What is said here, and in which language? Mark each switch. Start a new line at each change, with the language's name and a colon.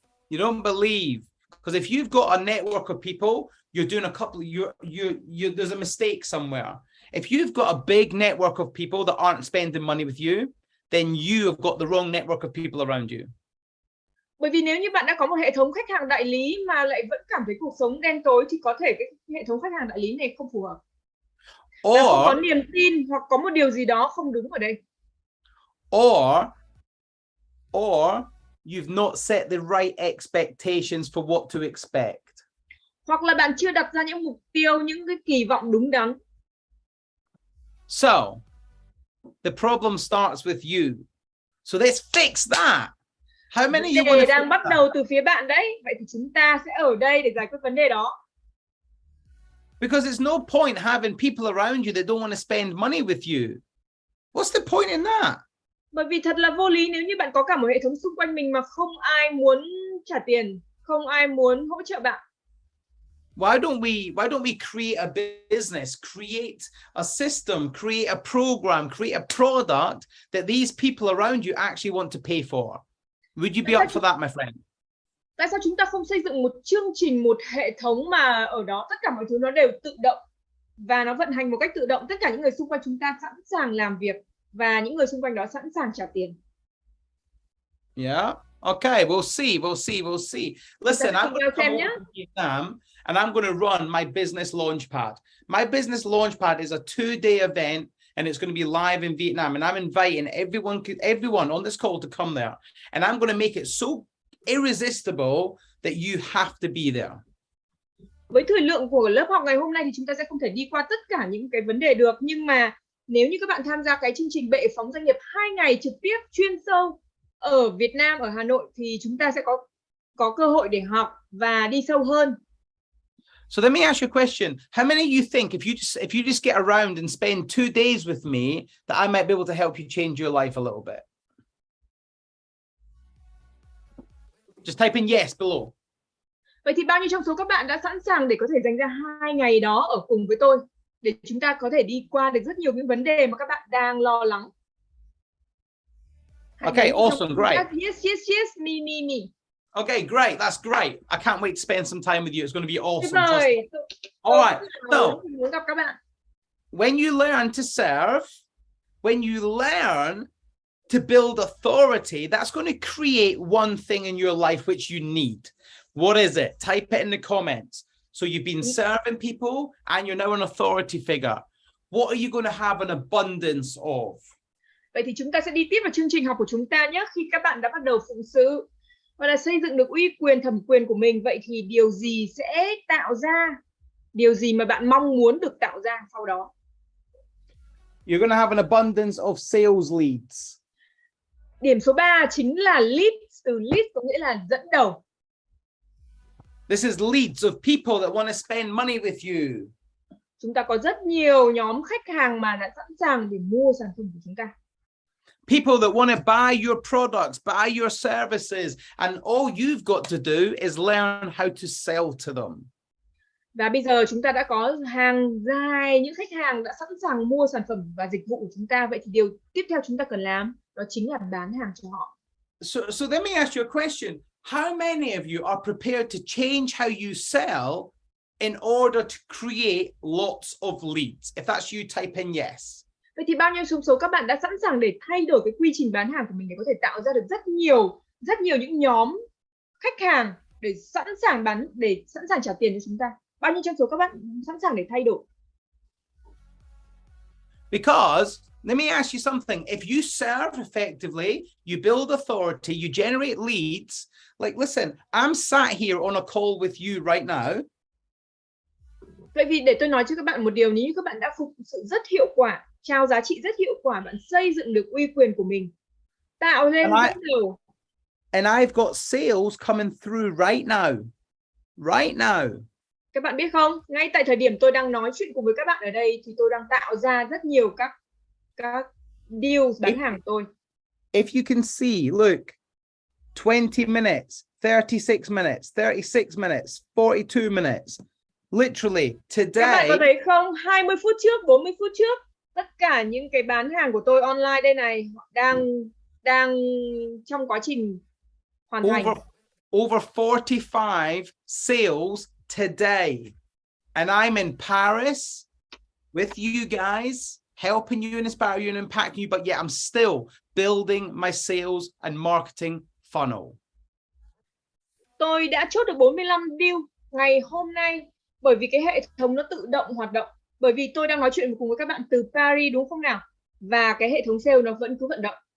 English: You don't believe, because if you've got a network of people, you're doing a couple. There's a mistake somewhere. If you've got a big network of people that aren't spending money with you, then you have got the wrong network of people around you.
Vietnamese: Bởi vì nếu như bạn đã có một hệ thống khách hàng đại lý mà lại vẫn cảm thấy cuộc sống đen tối thì có thể cái hệ thống khách hàng đại lý này không phù hợp. Và không có niềm tin hoặc có một điều gì đó không đúng ở đây.
English: Or you've not set the right expectations for what to expect.
Vietnamese: Hoặc là bạn chưa đặt ra những mục tiêu, những cái kỳ vọng đúng đắn.
English: So, the problem starts with you. So let's fix that. How many you want to
Vietnamese: đang bắt đầu từ phía bạn đấy. Vậy thì chúng ta sẽ ở đây để giải quyết vấn đề đó.
English: Because there's no point having people around you that don't want to spend money with you. What's the point in that?
Vietnamese: Bởi vì thật là vô lý nếu như bạn có cả một hệ thống xung quanh mình mà không ai muốn trả tiền, không ai muốn hỗ trợ bạn.
English: Why don't we create a business, create a system, create a program, create a product that these people around you actually want to pay for? Would you be up for that, my friend?
Vietnamese: Tại sao chúng ta không xây dựng một chương trình, một hệ thống mà ở đó tất cả mọi thứ nó đều tự động và nó vận hành một cách tự động, tất cả những người xung quanh chúng ta sẵn sàng làm việc và những người xung quanh đó sẵn sàng trả tiền.
English: Yeah. Okay, we'll see. Listen, I'm going to come over to Vietnam and I'm going to run my business launchpad. My business launchpad is a 2-day event and it's going to be live in Vietnam, and I'm inviting everyone on this call to come there, and I'm going to make it so irresistible that you have to be there.
Vietnamese: Với thời lượng của lớp học ngày hôm nay thì chúng ta sẽ không thể đi qua tất cả những cái vấn đề được, nhưng mà nếu như các bạn tham gia cái chương trình bệ phóng doanh nghiệp 2 ngày trực tiếp chuyên sâu ở Việt Nam, ở Hà Nội, thì chúng ta sẽ có cơ hội để học và đi sâu hơn.
English: So let me ask you a question. How many of you think if you just get around and spend 2 days with me, that I might be able to help you change your life a little bit? Just type in yes below.
Vietnamese: Vậy thì bao nhiêu trong số các bạn đã sẵn sàng để có thể dành ra 2 ngày đó ở cùng với tôi để chúng ta có thể đi qua được rất nhiều những vấn đề mà các bạn đang lo lắng?
English: Okay, awesome, great. Yes, me. Okay, great. That's great. I can't wait to spend some time with you. It's going to be awesome. All right. So, when you learn to serve, when you learn to build authority, that's going to create one thing in your life which you need. What is it? Type it in the comments. So you've been serving people and you're now an authority figure. What are you going to have an abundance of?
Vietnamese: Vậy thì chúng ta sẽ đi tiếp vào chương trình học của chúng ta nhé. Khi các bạn đã bắt đầu phụng sự và là xây dựng được uy quyền, thẩm quyền của mình, vậy thì điều gì sẽ tạo ra Điều gì mà bạn mong muốn được tạo ra sau đó?
English: You're going to have an abundance of sales leads.
Vietnamese: Điểm số 3 chính là lead. Từ lead có nghĩa là dẫn đầu.
English: This is leads of people that want to spend money with you.
Vietnamese: Chúng ta có rất nhiều nhóm khách hàng mà đã sẵn sàng để mua sản phẩm của chúng ta.
English: People that want to buy your products, buy your services, and all you've got to do is learn how to sell to them.
Vietnamese: Và bây giờ chúng ta đã có hàng dài những khách hàng đã sẵn sàng mua sản phẩm và dịch vụ của chúng ta. Vậy thì điều tiếp theo chúng ta cần làm đó chính là bán hàng cho họ.
English: So let me ask you a question. How many of you are prepared to change how you sell in order to create lots of leads? If that's you, type in yes.
Vietnamese: Vậy thì bao nhiêu trong số các bạn đã sẵn sàng để thay đổi cái quy trình bán hàng của mình để có thể tạo ra được rất nhiều những nhóm khách hàng để sẵn sàng trả tiền cho chúng ta? Bao nhiêu trong số các bạn sẵn sàng để thay đổi?
English: Because let me ask you something. If you serve effectively, you build authority, you generate leads. Like, listen, I'm sat here on a call with you right now.
Vietnamese: Vậy vì để tôi nói cho các bạn một điều, nếu như các bạn đã phục sự rất hiệu quả, trao giá trị rất hiệu quả, bạn xây dựng được uy quyền của mình, tạo lên dẫn đầu.
English: And I've got sales coming through right now. Right now.
Vietnamese: Các bạn biết không, ngay tại thời điểm tôi đang nói chuyện cùng với các bạn ở đây thì tôi đang tạo ra rất nhiều các deals bán hàng của tôi.
English: If you can see, look, 20 minutes, 36 minutes, 36 minutes, 42 minutes. Literally, today.
Vietnamese: Các bạn có thấy không, 20 phút trước, 40 phút trước, tất cả những cái bán hàng của tôi online đây này đang trong quá trình hoàn thành.
English: Over 45 sales today. And I'm in Paris with you guys, helping you and inspire you and impacting you, but yet I'm still building my sales and marketing funnel.
Vietnamese: Tôi đã chốt được 45 deal ngày hôm nay bởi vì cái hệ thống nó tự động hoạt động. Bởi vì tôi đang nói chuyện cùng với các bạn từ Paris, đúng không nào? Và cái hệ thống sale nó vẫn cứ vận động.